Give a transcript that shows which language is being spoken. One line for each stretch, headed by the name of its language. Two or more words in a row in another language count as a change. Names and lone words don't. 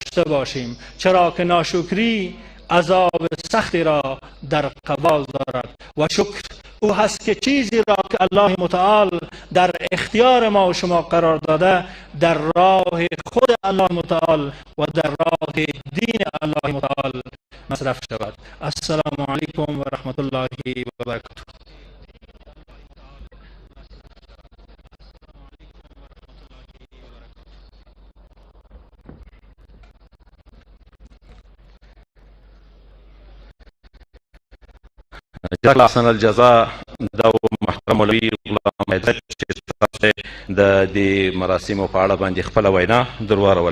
Persian: داشته باشیم، چرا که ناشکری عذاب سختی را در قبال دارد و شکر او هست که چیزی را که الله متعال در اختیار ما و شما قرار داده در راه خود الله متعال و در راه دین الله متعال مصرف شود.
Arabic: السلام علیکم و رحمت الله و برکاته. جزاک الله احسن الجزا.
Pashto: دا محترم مولوي غلام حیدر چې تاسو د دې مراسمو په اړه باندې خپله وینا درواروله.